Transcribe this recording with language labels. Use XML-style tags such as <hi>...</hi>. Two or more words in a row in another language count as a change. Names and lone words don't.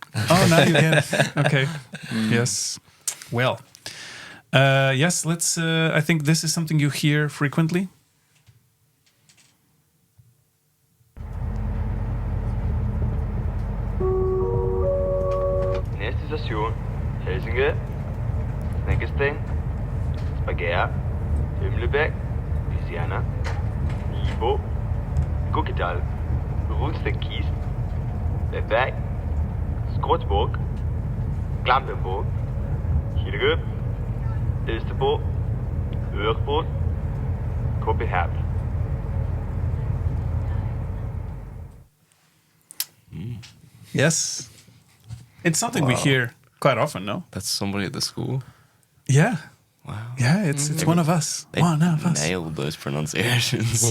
<en>Oh, now you get it. Okay. Yes. Well, yes, let's, I think this is something you hear frequently.</en> <da>Næste station, Helsinge, Snækkesteng, Spager, Himmelbæk, Louisiana, Nibo, Kokkedal, Rundstenkist, Bebæk, Skrotsborg, Klampenborg, Hildegøb, Østerborg, Ørebro, København.</da> <en>Yes. It's something we hear quite often, no? That's somebody at the school? Yeah. Wow. Yeah, it's one of us. One of us. Nailed those pronunciations.</en>